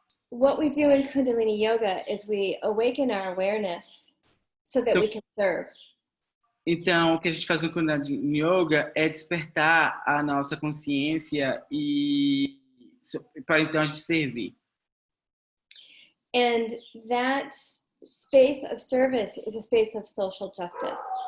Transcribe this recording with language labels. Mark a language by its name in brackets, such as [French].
[English] What we do in Kundalini Yoga is we awaken our awareness so that we can serve. [Portuguese] Então, o que a gente faz no Kundalini Yoga é despertar a nossa consciência e para então a gente servir. [English] And that space of service is a space of social justice.